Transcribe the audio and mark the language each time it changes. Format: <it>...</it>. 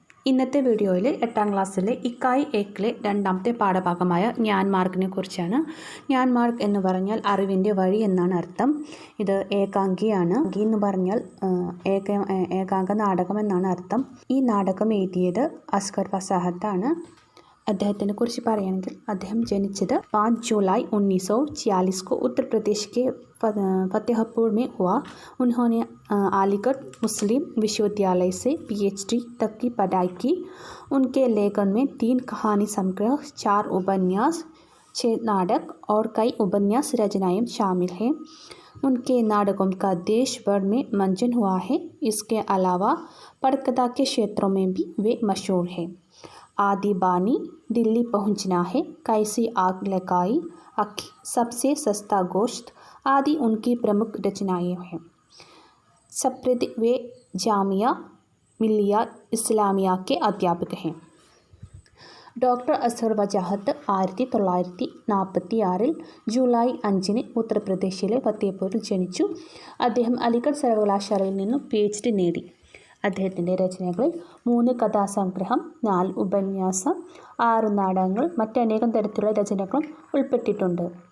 <ml>ഇന്നത്തെ വീഡിയോയിൽ 8ാം ക്ലാസ്സിലെ ഇക്കായ് ഏക്കിലെ രണ്ടാമത്തെ പാഠഭാഗമായ ജ്ഞാൻമാർഗിനെ കുറിച്ചാണ്. ജ്ഞാൻമാർഗ് എന്ന് പറഞ്ഞാൽ അറിവിൻ്റെ വഴി എന്നാണ് അർത്ഥം. ഇത് ഏകാംഗിയാണ്. എന്ന് പറഞ്ഞാൽ ഏകാംഗ നാടകം എന്നാണ് അർത്ഥം. ഈ നാടകം എഴുതിയത് അസ്ഗർ ഫസാഹത്താണ്. അദ്ദേഹത്തിനെ കുറിച്ച് പറയുകയാണെങ്കിൽ അദ്ദേഹം ജനിച്ചത്</ml> <hi>5 जुलाई 1946 को उत्तर प्रदेश के फतेहपुर में हुआ. उन्होंने अलीगढ़ मुस्लिम विश्वविद्यालय से PhD तक की पढ़ाई की. उनके लेखन में 3 कहानी संग्रह, 4 उपन्यास, 6 नाटक और कई उपन्यास रचनाएं शामिल हैं. उनके नाटकों का देश भर में मंचन हुआ है. इसके अलावा पटकथा के क्षेत्रों में भी वे मशहूर हैं. आदि बानी, दिल्ली पहुंचना है, कैसी आग लगाई, अक्की, सबसे सस्ता गोश्त आदि उनकी प्रमुख रचनाएं हैं. सप्रति वे जामिया मिलिया इस्लामिया के अध्यापक हैं.</hi> <ml>ഡോക്ടർ അസ്ഗർ ഫസാഹത്ത് 1946 ജൂലൈ 5 ഉത്തർപ്രദേശിലെ ഫത്തേപൂരിൽ ജനിച്ചു. അദ്ദേഹം അലിഗഡ് സർവകലാശാലയിൽ നിന്നും PhD നേടി. അദ്ദേഹത്തിൻ്റെ രചനകളിൽ 3 കഥാസംഗ്രഹം, 4 ഉപന്യാസം, 6 നാടകങ്ങൾ, മറ്റനേകം തരത്തിലുള്ള രചനകളും ഉൾപ്പെട്ടിട്ടുണ്ട്.</ml>